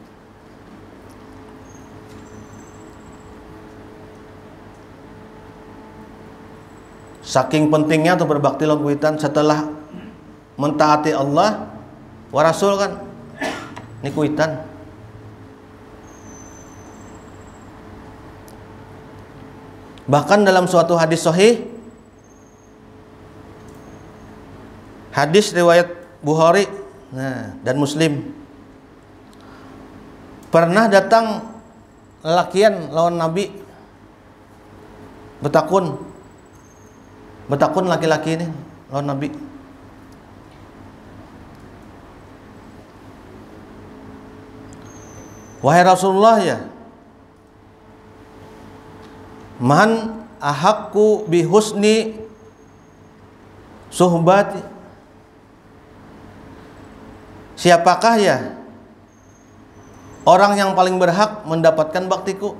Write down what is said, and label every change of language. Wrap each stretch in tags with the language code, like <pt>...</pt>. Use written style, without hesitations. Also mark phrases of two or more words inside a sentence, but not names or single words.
<bjn>Saking pentingnya untuk berbakti lawan kuitan setelah mentaati Allah wa Rasul kan ini kuitan.</bjn> <id>Bahkan dalam suatu hadis sahih, hadis riwayat Bukhari dan Muslim,</id> <bjn>pernah datang lelakian lawan Nabi betakun laki-laki ini lawan Nabi.</bjn> <id>Wahai Rasulullah, ya,</id> <ar>man ahaqqu bihusni suhbati,</ar> <id>siapakah ya orang yang paling berhak mendapatkan baktiku?</id>